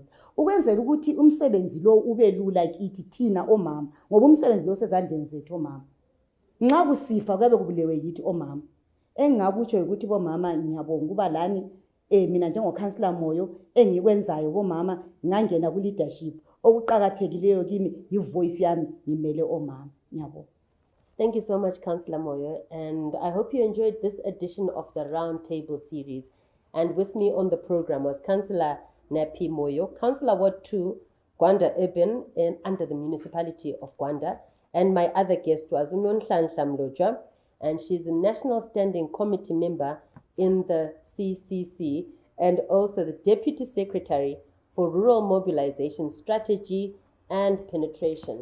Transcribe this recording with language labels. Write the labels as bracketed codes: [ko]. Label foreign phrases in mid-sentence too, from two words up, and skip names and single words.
[nd] Ukwenzela ukuthi umsebenzi lo ube lula kithi thina omama, ngoba umsebenzi lo sezandleni zethu omama. Nxa kusifa kube kubulewe yithi omama. Engakutsho ukuthi bomama ngiyabonga kuba lani mina njengoCouncilor Moyo engikwenzayo bomama ngangena ku leadership. Okuqhakathekileyo kimi ivoice yami ngimele omama. Ngiyabonga. [en] Thank you so much, Councilor Moyo, and I hope you enjoyed this edition of the Roundtable series. And with me on the program was Councilor Nappy Moyo, Councilor Ward 2, Gwanda Urban, and under the municipality of Gwanda. And my other guest was Nonhlanhla Mlotshwa, and she's the National Standing Committee member in the CCC, and also the Deputy Secretary for Rural Mobilization Strategy and Penetration.